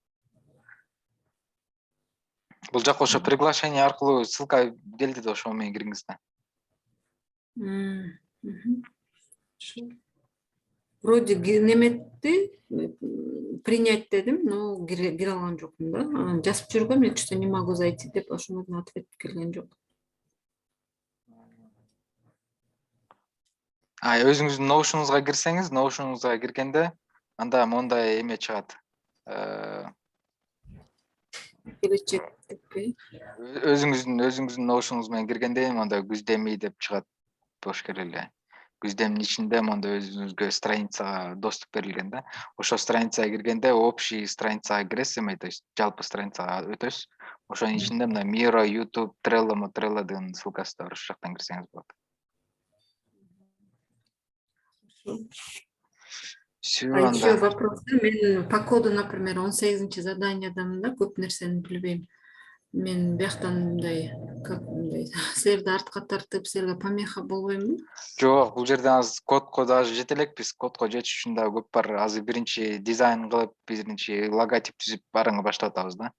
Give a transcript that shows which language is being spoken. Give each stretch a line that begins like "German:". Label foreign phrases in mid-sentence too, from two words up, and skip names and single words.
Kyrgyz: Бул жака ошо приглашение аркылуу ссылка келди да, ошо менен кириңиз да. Вроде неметти, принять дедим, но кире алган жокмун да. Анан жазып жүргөм, мен
Russian: что не могу зайти
Kyrgyz: деп, ошондон ответ келген жок. Өзүңүздүн Notion'уңузга кирсеңиз, Notion'уңузга киргенде анда мондай эме чыгат. Келечекти. Өзүңүздүн Notion'уңуз менен киргенде мондай күздеми деп чыгат бош эле. Күздемдин ичинде мондай өзүңүзгө страницага доступ берилген да. Ошо страницага киргенде общий страницага киресиз, эме,
Russian: то есть
Kyrgyz: жалпы страницага өтөсүз. Ошонун ичинде мына Miro, YouTube, Trello деген ссылкасы бар, ошол жактан кирсеңиз болот.
Russian: Еще вопрос.
Kyrgyz: Мен
Russian: по коду,
Kyrgyz: например, 18 заданиядамын да, көп нерсени билбейм. Мен бияктан мындай, как мындай, силерди артка тартып, силерге помеха болбоймунбу? Жок, бул жерде аз кодко даже жете элекпиз. Кодко жетиш үчүн да көп бар. Азыр биринчи дизайн кылып, биринчи логотип түзүп барыңы баштап атабыз да.